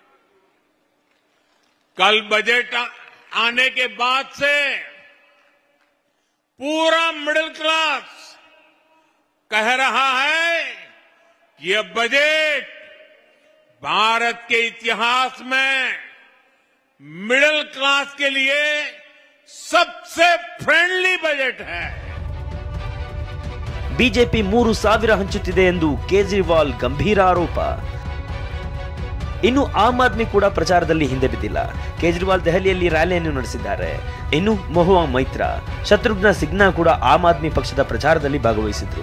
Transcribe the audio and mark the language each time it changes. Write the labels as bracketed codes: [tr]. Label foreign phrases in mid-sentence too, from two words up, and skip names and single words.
[hi] कल बजट आने के बाद से पूरा [en] middle class [hi] कह रहा है कि यह बजट भारत के इतिहास में [en] middle class [hi] के लिए सबसे [en] friendly budget [hi] है. [kn] ಬಿಜೆಪಿ 3,000 ಹಂಚುತ್ತಿದೆ ಎಂದು ಕೇಜ್ರಿವಾಲ್ ಗಂಭೀರ ಆರೋಪ. ಇನ್ನು ಆಮ್ ಆದ್ಮಿ ಕೂಡ ಪ್ರಚಾರದಲ್ಲಿ ಹಿಂದೆ ಬಿದ್ದಿಲ್ಲ. ಕೇಜ್ರಿವಾಲ್ ದೆಹಲಿಯಲ್ಲಿ ರ್ಯಾಲಿಯನ್ನು ನಡೆಸಿದ್ದಾರೆ. ಇನ್ನು ಮಹುವಾ ಮೈತ್ರಾ, ಶತ್ರುಘ್ನ ಸಿನ್ಹಾ ಕೂಡ ಆಮ್ ಆದ್ಮಿ ಪಕ್ಷದ ಪ್ರಚಾರದಲ್ಲಿ ಭಾಗವಹಿಸಿದ್ರು.